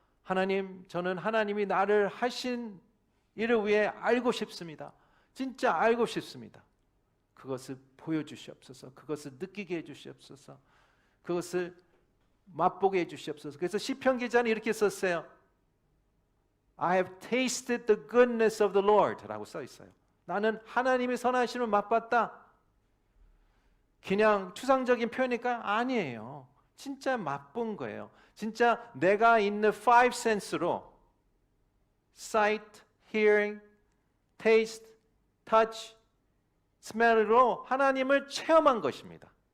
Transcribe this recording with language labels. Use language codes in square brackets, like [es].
[ko] 하나님, 저는 하나님이 나를 하신 이를 위해 알고 싶습니다. 진짜 알고 싶습니다. 그것을 보여주시옵소서. 그것을 느끼게 해주시옵소서. 그것을 맛보게 해주시옵소서. 그래서 시편 기자는 이렇게 썼어요. [en] I have tasted the goodness of the Lord [ko] 라고 써 있어요. 나는 하나님의 선하심을 맛봤다. 그냥 추상적인 표현이니까 아니에요. 진짜 맛본 거예요. 진짜 내가 있는 5 sense로 [en] sight, hearing, taste, touch, smell [ko] 로 하나님을 체험한 것입니다.